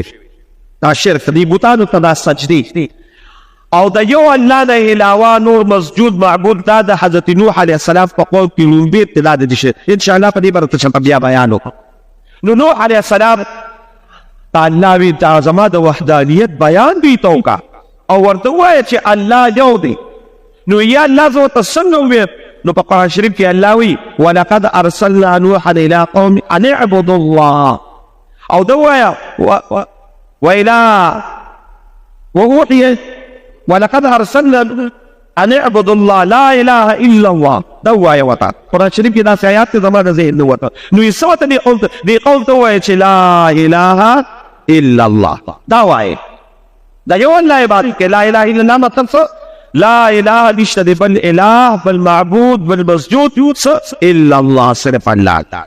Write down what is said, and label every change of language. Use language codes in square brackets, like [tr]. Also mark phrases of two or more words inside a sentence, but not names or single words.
[ps] دا شرک دې بوتانو ته دا سجدې او د یو الله نه علاوه نور مسجود معبود، دا د حضرت نوح [ar] علیه السلام [ps] په قوم کې لومبۍ ابتدا د دې شرک. انشاءالله په دې به درته بیا بیان وکړم. نو نوح [ar] علیه السلام [ps] ته الله وی دا زما د وحدانیت بیان دوی ته وکړه او ورته ووایه چې الله یو دی. نو یا الله زه ورته څنګه وویم؟ نو په قرآن شریف کې الله وی [ar] ولقد ارسلنا نوحا الى قوم ان اعبدوا الله، [ps] او ده ووایه [ar] ووحي ولقد ارسلنا ان اعبدوا الله لا اله الا الله، [ps] دا ووایه ورته. قرآن شریف کې داسې آیات دی زما د ذهن نه وته. نو یې څه ورته دې قوم ته ووایه چې [ar] لا اله الا الله، [ps] دا وایه دا یو الله عبادت کې [ar] لا اله الا الله [ps] مطلب څه؟ [ar] لا اله [ps] نشته دی بل اله بل معبود بل مسجود [ar] الا الله، [ps] صرف الله تعالی.